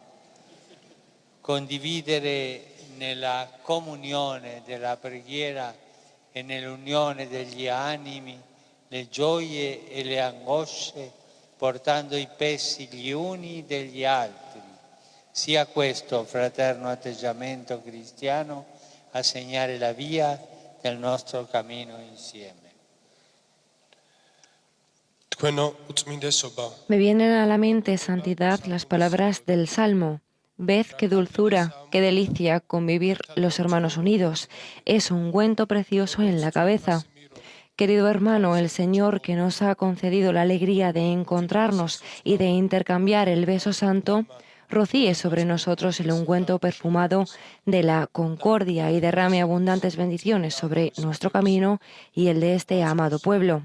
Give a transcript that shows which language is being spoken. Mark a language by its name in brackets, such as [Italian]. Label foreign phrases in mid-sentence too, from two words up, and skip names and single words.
[Italian] Condividere nella comunione della preghiera e nell'unione degli animi le gioie e le angosce, portando i pesi gli uni degli altri. Sia questo fraterno atteggiamento cristiano a segnare la via del nostro cammino insieme. [Georgian] თქვენო უწმინდესობა [Spanish] Me vienen a la mente, santidad, las palabras del Salmo. Ved qué dulzura, qué delicia convivir los hermanos unidos. Es un ungüento precioso en la cabeza. Querido hermano, el Señor que nos ha concedido la alegría de encontrarnos y de intercambiar el beso santo, rocíe sobre nosotros el ungüento perfumado de la concordia y derrame abundantes bendiciones sobre nuestro camino y el de este amado pueblo.